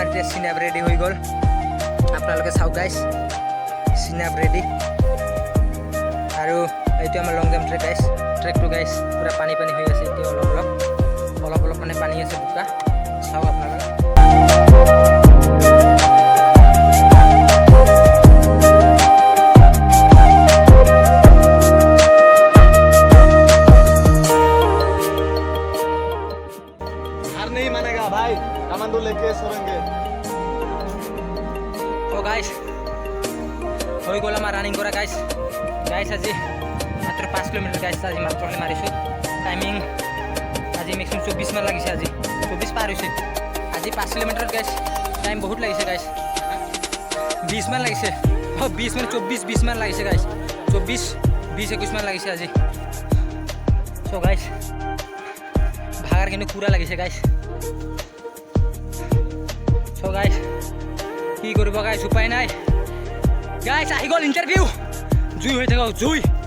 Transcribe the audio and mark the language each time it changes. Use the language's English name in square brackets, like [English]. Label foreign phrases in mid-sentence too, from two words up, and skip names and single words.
[Assamese] এতিয়া সিনাপ রেডি হৈ গল আপোনালোকে চাওক গাইস সিনাপ রেডি আৰু এইটো আমাৰ লং জাম্প ট্ৰেক গাইস ট্ৰেকটো গাইস পুৰা পানী পানী হৈ আছে এতিয়া অলপ অলপ মানে পানী আছে বুকা চাওক আপোনালোকে [Hindi] हार नहीं मानेगा भाई कमांडो लेके सोरेंगे [Assamese] তো গাইস হৈ গ'ল আমাৰ ৰানিং কৰা গাইস গাইস আজি মাত্ৰ 5 কিলোমিটাৰ গাইস আজি মাত্ৰ মাৰিছো টাইমিং আজি মেক্সিমাম 24 মান লাগিছে আজি 24 পাৰ হৈছে আজি 5 কিলোমিটাৰ গাইস টাইম বহুত লাগিছে গাইস 20 মান লাগিছে 20 মানে 24 মান লাগিছে গাইস 24 21 মান লাগিছে আজি [English] so guys [Assamese] ভাগাৰ কিন্তু পুৰা লাগিছে গাইস [English] so guys [Assamese] কি কৰিব গাইস উপায় নাই গাইস আহি গ'ল ইন্টারভিউ জুই হৈ থাকক জুই